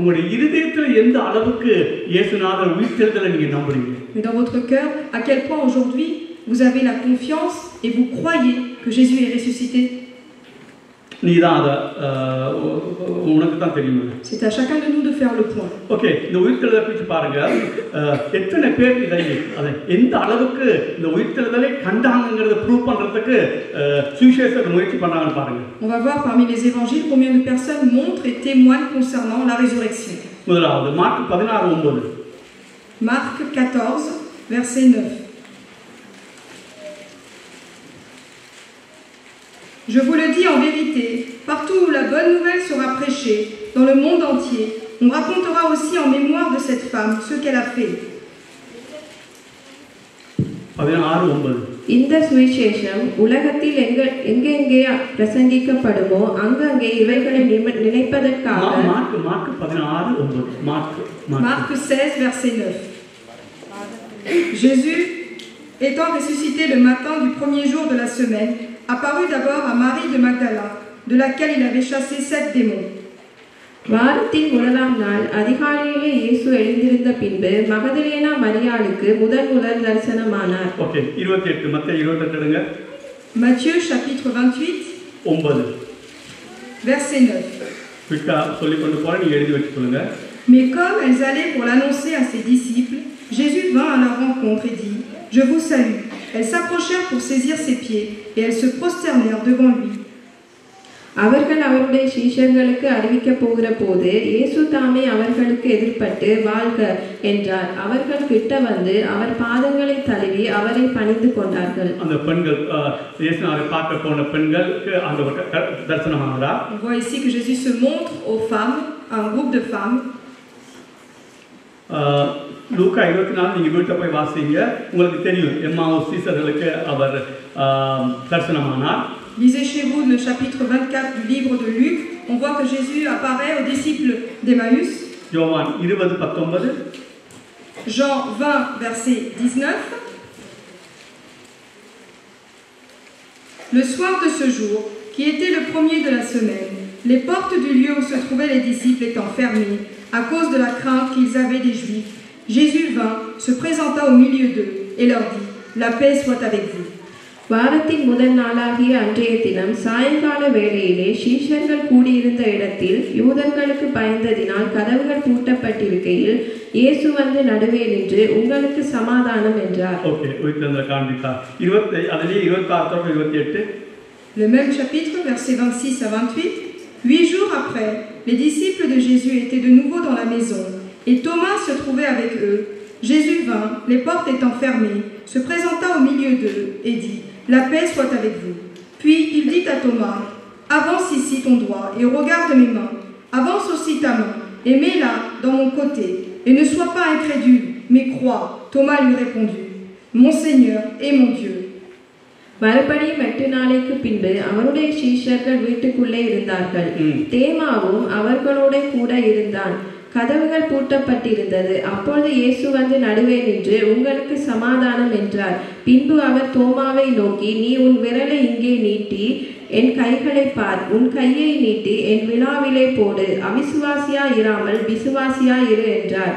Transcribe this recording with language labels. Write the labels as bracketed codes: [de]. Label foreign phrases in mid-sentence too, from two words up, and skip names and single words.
[fr] Mais dans votre cœur, à quel point aujourd'hui vous avez la confiance et vous croyez que Jésus est ressuscité? C'est à chacun de nous de faire le point. [ta] Ok, இந்த உயிர்த்தெழுதலை பற்றி பாருங்க. எத்தனை பேர் இதை எந்த அளவுக்கு இந்த உயிர்த்தெழுதலை கண்டாங்கங்கறத ப்ரூவ் பண்றதுக்கு சுவிசேஷகர் முயற்சி பண்றாங்கன்னு பாருங்க. [fr] On va voir parmi les évangiles combien de personnes montrent et témoignent concernant la résurrection. [ta] முதலாவது மார்க் 16:9. [fr] Marc 14 verset 9. Je vous le dis en vérité, partout où la bonne nouvelle sera prêchée, dans le monde entier, on racontera aussi en mémoire de cette femme ce qu'elle a fait. [ta] 16:9. இந்த சுவிசேஷம் உலகத்தில் எங்கெங்கே பிரசங்கிக்கப்படுமோ அங்கங்கே இவைகளை நினைப்பதற்காக. மார்க் 16:9. [fr] Marc 16, verset 9. Jésus, étant ressuscité le matin du premier jour de la semaine, apparut d'abord à Marie de Magdala, de laquelle il avait chassé 7 démons. [ta] வாரத்தின் முதலாம் நாள் அதிகாலையிலே இயேசு எழுந்திருந்த பின்பு மகதலேனா மரியாளுக்கு முதல் தரிசனமானார். ஓகே, 28 மத்தேயு 28 எடுங்க. [fr] Matthieu chapitre 28 9 verset 9. [ta] விட்டா சொல்லி கொண்டு போற, நீங்க எழுதி வச்சுக்கொள்ளுங்க. [fr] Mais comme elles allaient pour l'annoncer à ses disciples, Jésus vint à leur rencontre et dit: Je vous salue. Elles s'approchèrent pour saisir ses pieds et elles se prosternèrent devant lui. [ta] அவர்கள் அவருடைய சீஷர்களுக்கு அறிவிக்க போகிற போது இயேசு தாமே அவர்களுக்கு எதிர்பட்டு வாழ்க என்றார். அவர்கள் கிட்ட வந்து அவர் பாதங்களை தழுவி அவரை பணிந்து கொண்டார்கள். அந்த பெண்கள் இயேசுவை பார்க்க போன பெண்களுக்கு ஆண்டவர் தரிசனமானார். [fr] On voit ici que Jésus se montre aux femmes, à un groupe de femmes. [ta] லூக்கா 24 நீங்க வீட்டை போய் வாசிங்க, உங்களுக்கு தெரியும் எம்மாவுஸ் சீஷர்களுக்கு அவர் தரிசனமானார். [fr] Lisez chez vous le chapitre 24 du livre de Luc. On voit que Jésus apparaît aux disciples d'Emmaüs. [ta] யோவான் 20:19. [fr] Jean 20, verset 19. Le soir de ce jour, qui était le premier de la semaine, les portes du lieu où se trouvaient les disciples étant fermées, à cause de la crainte qu'ils avaient des Juifs, Jésus vint, se présenta au milieu d'eux et leur dit: La paix soit avec vous. [ta] வாரத்தின் முதல் நாளாகிய அன்றைய தினம் சாயங்கால வேளையிலே சீஷர்கள் கூடியிருந்த இடத்தில் யூதர்களுக்கு பயந்ததினால் கதவுகள் பூட்டப்பட்டிருக்கையில் இயேசு வந்து நடுவே நின்று உங்களுக்கு சமாதானம் என்றார். ஓகே, வீட்டில் காண்பித்தார். 26-28. [fr] Le même chapitre, versets 26 à 28. 8 jours après, les disciples de Jésus étaient de nouveau dans la maison, et Thomas se trouvait avec eux. Jésus vint, les portes étant fermées, se présenta au milieu d'eux et dit: La paix soit avec vous. Puis il dit à Thomas: Avance ici ton doigt et regarde mes mains. Avance aussi ta main et mets-la dans mon côté. Et ne sois pas incrédule, mais crois. Thomas lui répondit: Mon Seigneur et mon Dieu. [ta] மறுபடியும் 8 நாளைக்கு பின்பு அவருடைய சீஷர்கள் வீட்டுக்குள்ளே இருந்தார்கள். தேமாவும் அவர்களோட கூட இருந்தான். கதவுகள் பூட்டப்பட்டிருந்தது. அப்பொழுது இயேசு வந்து நடுவே நின்று உங்களுக்கு சமாதானம் என்றார். பின்பு அவர் தோமாவை நோக்கி, நீ உன் விரலை இங்கே நீட்டி என் கைகளை பார், உன் கையை நீட்டி என் விழாவிலே போடு, அவிசுவாசியா இராமல் விசுவாசியா இரு என்றார்.